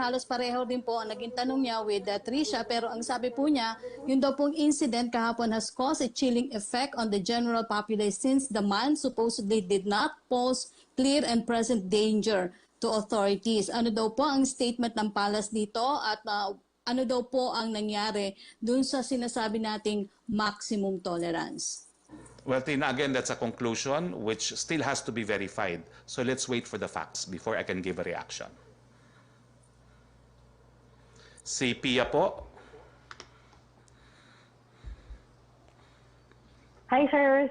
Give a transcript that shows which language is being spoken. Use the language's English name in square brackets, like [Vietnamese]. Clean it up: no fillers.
[Filipino] Halos pareho din po ang naging tanong niya with Tricia. Pero ang sabi po niya, yung daw pong incident kahapon [English] has caused a chilling effect on the general populace since the man supposedly did not pose clear and present danger to authorities. [Filipino] Ano daw po ang statement ng Palace dito at ano daw po ang nangyari dun sa sinasabi nating maximum tolerance. [English] Well, Tina, again, that's a conclusion which still has to be verified. So let's wait for the facts before I can give a reaction. [Filipino] Si Pia po. [English] Hi, sir.